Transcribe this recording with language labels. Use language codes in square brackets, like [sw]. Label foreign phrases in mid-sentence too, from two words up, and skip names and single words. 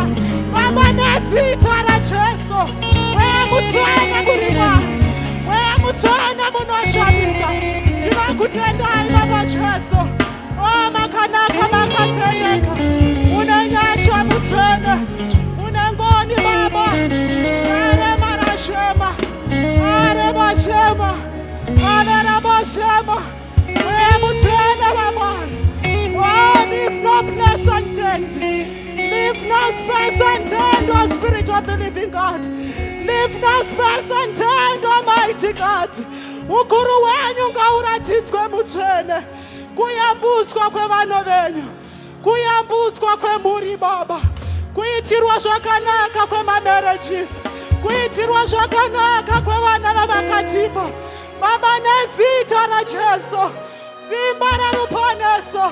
[sn] Baba, nezita raJesu. Mweya mutsvene muri Mwari. Mweya mutsvene munoshamisa. Ndinokutendai Baba Jesu. Oh, makanaka makatendeka. Mune nyasha mutsvene. Mune ngoni Baba. Are marashema. Are bashema. Are rabashema. Mweya mutsvene vaMwari. [en] Oh, leave no place untended. Leave no space unturned, O Spirit of the living God. Leave no space unturned, Almighty God. [sn] Ukuru wenyu ngauratidzwe mutsvene. Kuyambutswa kwevana venyu. Kuyambutswa kwemhuri Baba. Kuitirwa zvakanaka kwemamarriages. Kuitirwa zvakanaka kwevana vamakatipa. Baba, nezita raJesu. Simba reruponeso.